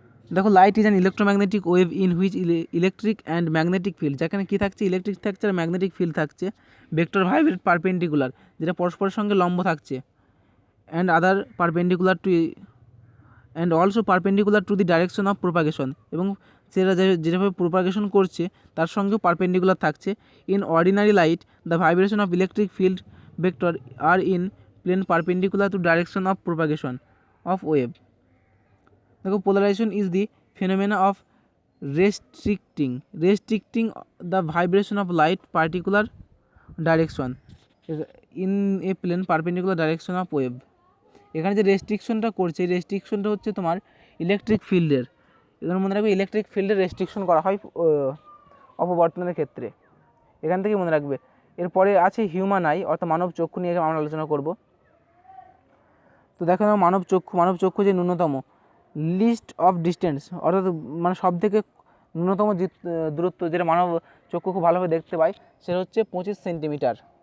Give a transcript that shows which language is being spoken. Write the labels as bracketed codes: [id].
[en] দেখো, light is an electromagnetic wave in which electric and magnetic field, [bn] যেখানে কী থাকছে, electric থাকছে আর ম্যাগনেটিক ফিল্ড থাকছে, [en] vector vibrate perpendicular, [bn] যেটা পরস্পরের সঙ্গে লম্ব থাকছে, [en] and other perpendicular to and also perpendicular to the direction of propagation, [bn] এবং সেটা যেভাবে প্রোপাগেশন করছে তার সঙ্গেও পারপেন্ডিকুলার থাকছে। [en] In ordinary light the vibration of electric field vector are in plane perpendicular to direction of propagation of wave. দেখো, polarisation is the phenomena of restricting the vibration of light particular direction in a plane perpendicular direction of wave। [bn] এখানে যে রেস্ট্রিকশনটা করছে, এই রেস্ট্রিকশনটা হচ্ছে তোমার electric ফিল্ডের। এখানে মনে রাখবে ইলেকট্রিক ফিল্ডের রেস্ট্রিকশন করা হয় অপবর্তনের ক্ষেত্রে, এখান থেকে মনে রাখবে। এরপরে আছে হিউম্যান আই, অর্থাৎ মানব চক্ষু নিয়ে আমরা আলোচনা করব। তো দেখো, মানব চক্ষু যে ন্যূনতম লিস্ট অফ ডিস্টেন্স, অর্থাৎ মানে সব থেকে ন্যূনতম দূরত্ব যেটা মানব চক্ষু খুব ভালোভাবে দেখতে পায়, সেটা হচ্ছে 25 সেন্টিমিটার।